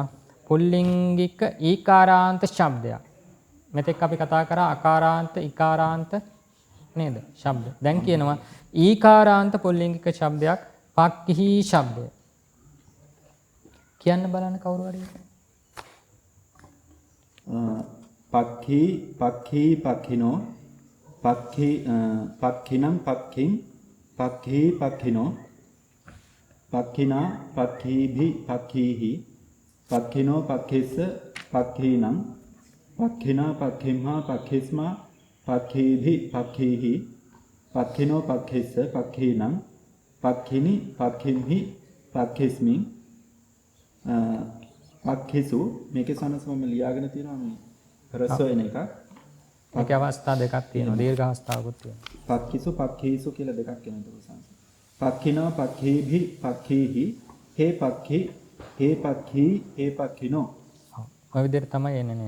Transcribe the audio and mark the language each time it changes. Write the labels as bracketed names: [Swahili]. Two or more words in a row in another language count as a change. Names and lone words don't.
[Sinhala] පුල්ලිංගික ඊකාරාන්ත ශබ්දයක්. මෙතෙක් අපි කතා කරා අකාරාන්ත, ඉකාරාන්ත නේද? ශබ්ද. දැන් කියනවා ඊකාරාන්ත පුල්ලිංගික ශබ්දයක් පක්ඛී ශබ්දය. කියන්න බලන්න කවුරු හරි. [Pali] පක්ඛී පක්ඛිනෝ පක්ඛිනම් පක්ඛින් පක්ඛී පක්ඛිනෝ පක්ඛිනා පක්ඛීභි පක්ඛීහි පක්ඛිනෝ පක්ඛිස්ස පක්ඛීනම් පක්ඛිනා පක්ඛිම්හා පක්ඛිස්මා පක්ඛීභි පක්ඛීහි පක්ඛිනෝ පක්ඛිස්ස පක්ඛීනම් පක්ඛිනි පක්ඛිම්හි පක්ඛිස්මින් පක්ඛිසු. [Sinhala] මේකේ සනසම ලියාගෙන තියෙනවා මේ රස වෙන එක. ඒකේ අවස්ථා දෙකක් තියෙනවා. දීර්ඝ අවස්ථාවකුත් තියෙනවා. [Pali] පක්ඛිසු පක්ඛීසු [Sinhala] කියලා දෙකක් වෙනවා ඒක. [Pali] පක්ඛිනා පක්ඛීභි පක්ඛීහි හේ පක්ඛී හේ පක්ඛී හේ පක්ඛිනෝ. [Sinhala] ඔය විදිහට තමයි එන්නේ නේද?